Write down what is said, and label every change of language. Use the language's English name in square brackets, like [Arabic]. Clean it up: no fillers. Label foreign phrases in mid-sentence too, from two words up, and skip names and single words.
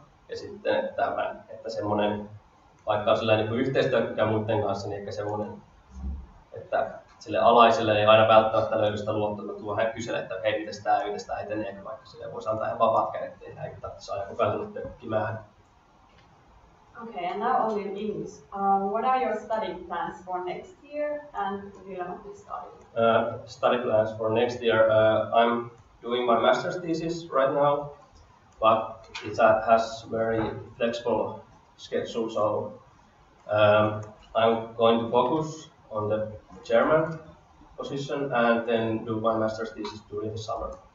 [Finnish] Ja sitten, että semmoinen, vaikka on sellainen niin yhteistyökykä muiden kanssa, niin ehkä semmoinen, että sille alaiselle ei aina välttämättä löydy sitä luottamusta, hän kyselee, että hei, miten tämä etenee, vaikka sille voisi antaa ihan vapaat kädet, eikä tarvitse aina koko ajan tulla tökkimään. [English] Okay, and now only in English. What are your study plans for next year and Willamette study? Study plans for next year. I'm doing my master's thesis right now, but it has very flexible schedule, so I'm going to focus on the German position and then do my master's thesis during the summer.